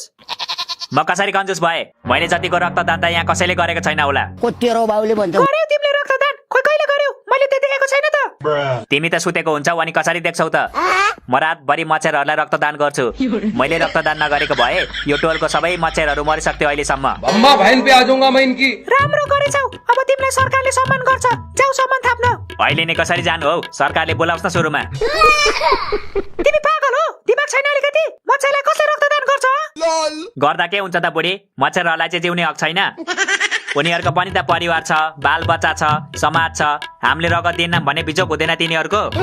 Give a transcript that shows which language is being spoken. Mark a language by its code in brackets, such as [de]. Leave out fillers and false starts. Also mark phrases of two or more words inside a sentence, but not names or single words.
[ne] म कसरी कन्जुस भए मैले जतिको रक्तदान त यहाँ कसैले गरेको छैन होला तेरो बाउले भन्छ गर्यौ तिमीले रक्तदान खोइ कहिले गर्यौ मैले त देखेको छैन त तिमी त सुतेको हुन्छौ अनि कसरी देख्छौ त म रातभरि मच्छरहरूलाई रक्तदान गर्छु मैले रक्तदान नगरेको भए यो टोलको सबै मच्छरहरू मरिसक्थ्यो अहिलेसम्म [hi] अम्मा बहन पे आ जाऊंगा मैं इनकी [ne] राम्रो गरेछौ अब तिमीलाई सरकारले सम्मान गर्छ जाऊ सम्मान थाप्न अहिले नै कसरी जानु हौ सरकारले बोलाउँछ न सुरुमा तिमी पागल हो दिमाग छैन अलिकति मच्छरलाई कसले रक्तदान गर्छ गर्दा के हुन्छ त बुढी मच्छरहरूलाई चाहिँ जिउने हक छैन उनीहरूको पनि त परिवार छ बाल बच्चा छ समाज छ हामीले रगत दिएनौँ भने बिजोक हुँदैन तिनीहरूको